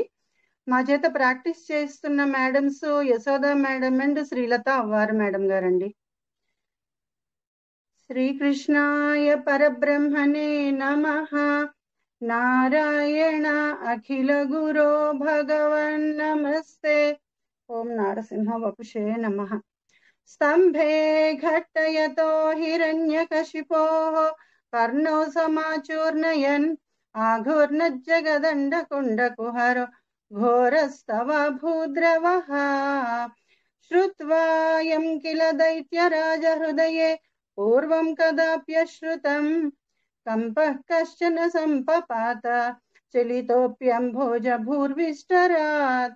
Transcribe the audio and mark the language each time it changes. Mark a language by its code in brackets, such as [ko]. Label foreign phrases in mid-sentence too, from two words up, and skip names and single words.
[te] మా చేత ప్రాక్టీస్ చేస్తున్న మేడమ్స్ యశోద మేడం అండ్ శ్రీలత అవ్వారు మేడం గారండి. [sa] శ్రీకృష్ణాయ పరబ్రహ్మణే నమః. నారాయణ అఖిల గురో భగవన్ నమస్తే. ఓం నారసింహ వపుషే నమః. स्तंभे घट्टयतो हिरण्यकशिपोः कर्णौ समाचूर्णयन् आघूर्णज्जगदण्डकुण्डकुहरो घोरस्तव भूद्रवः। श्रुत्वा यं किल दैत्यराजहृदये पूर्वं कदाप्यश्रुतं कम्पः कश्चन सम्पपात चलितोऽप्यम्भोज भूर्विष्टरात्।